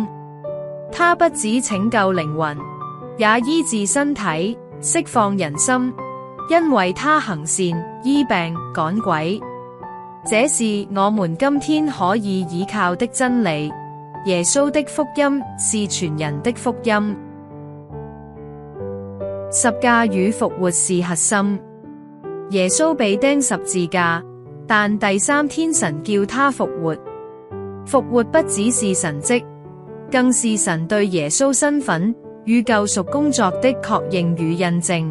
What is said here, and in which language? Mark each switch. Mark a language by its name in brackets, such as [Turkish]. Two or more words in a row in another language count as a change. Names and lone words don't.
[Chinese] 他不只拯救靈魂，也醫治身體，釋放人心，因為他行善、醫病、趕鬼。這是我們今天可以依靠的真理。耶穌的福音是全人的福音。十架與復活是核心。耶穌被釘十字架，但第三天神叫他復活。復活不只是神蹟，更是神對耶穌身份與救贖工作的確認與印證。